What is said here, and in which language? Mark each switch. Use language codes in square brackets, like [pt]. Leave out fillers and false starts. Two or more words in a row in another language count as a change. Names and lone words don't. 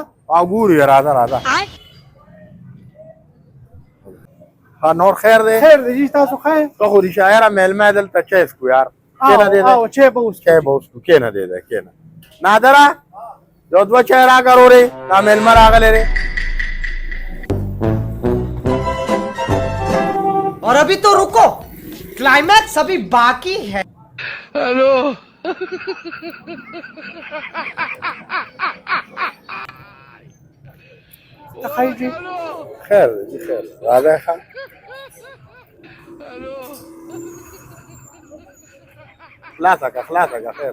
[ps] او ګورو راځه. ها نور خیر دی؟ خیر دی جي تاسو خیر؟ ته خو شاعره میلمه دلته چای څکو یار. کېنه دی او چای به اوسکو کېنه دی کېنه. نادره یو دوه چای راکړه ورې دا میلمه راغلی دی. [hi] और अभी तो रुको, क्लाइमैक्स अभी बाकी है. हेलो. [ps] خیر جي. خیر دی خیر. راځه ښه. خلاصه که خیر.